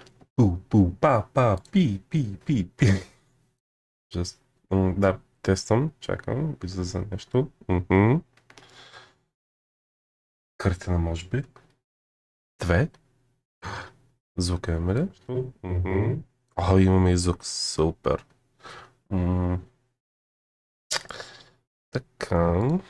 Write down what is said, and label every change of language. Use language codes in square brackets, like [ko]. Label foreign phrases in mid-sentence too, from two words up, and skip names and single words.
[bg] Пу, пу, па, па, пи, пи, пи, пи. Just, да, тествам, чакам, излиза нещо. Картина, може би. Две. Звук имаме ли? О, имаме и звук. Супер. М, Така.